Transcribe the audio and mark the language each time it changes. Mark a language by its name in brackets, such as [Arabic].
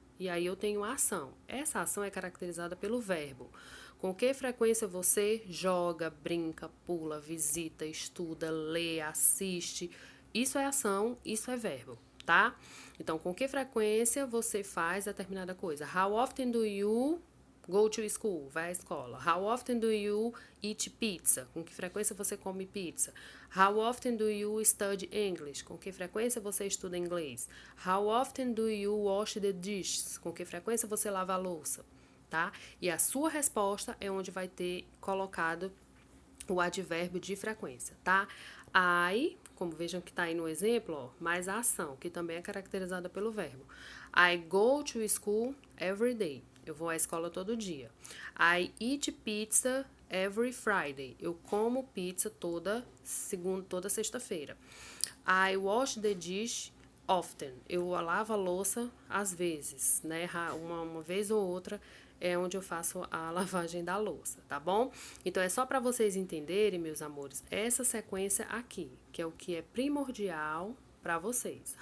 [Portuguese] E aí eu tenho a ação. Essa ação é caracterizada pelo verbo. Com que frequência você joga, brinca, pula, visita, estuda, lê, assiste? Isso é ação, isso é verbo, tá? Então, com que frequência você faz determinada coisa? [English] How often do you go to school? [Portuguese] Vai à escola. [English] How often do you eat pizza? [Portuguese] Com que frequência você come pizza? [English] How often do you study English? [Portuguese] Com que frequência você estuda inglês? [English] How often do you wash the dishes? [Portuguese] Com que frequência você lava a louça? Tá? E a sua resposta é onde vai ter colocado o advérbio de frequência, tá? I, como vejam que tá aí no exemplo, ó, mais a ação, que também é caracterizada pelo verbo. [English] I go to school every day. [Portuguese] Eu vou à escola todo dia. [English] I eat pizza every Friday. [Portuguese] Eu como pizza toda sexta-feira. [English] I wash the dish often. [Portuguese] Eu lavo a louça às vezes, né? Uma vez ou outra é onde eu faço a lavagem da louça, tá bom? Então, é só para vocês entenderem, meus amores, essa sequência aqui, que é o que é primordial para vocês.